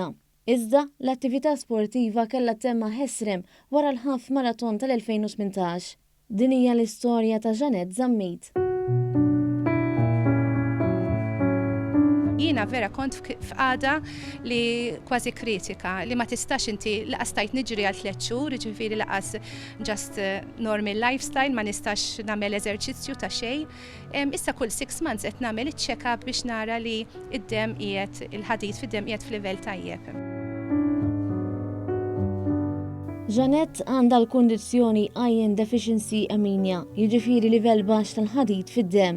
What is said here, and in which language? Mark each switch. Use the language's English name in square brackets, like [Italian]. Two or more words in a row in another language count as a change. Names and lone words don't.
[Maltese] Iżda l-attività sportiva kellha temma ħesrem wara l-ħaf maraton tal-2018. Din hija l-istorja ta' Janet Zammit. Jiena vera kont f'qagħda li kważi kritika li ma tistax inti laqas stajt niġri għal 3 xhur, jiġifieri laqas [English] just normal lifestyle, [Maltese] ma nistax nagħmel eżerċizzju ta' xejn. Issa kull 6 months qed nagħmel iċ-check-up biex nara li id-demm qiegħed il-ħadid fid-demm qiegħed f'livell tajjeb. Janet għandha l-kundizzjoni [English] Iron Deficiency Anemia, [Maltese] jiġifieri livell baxx tal-ħadid fid-demm.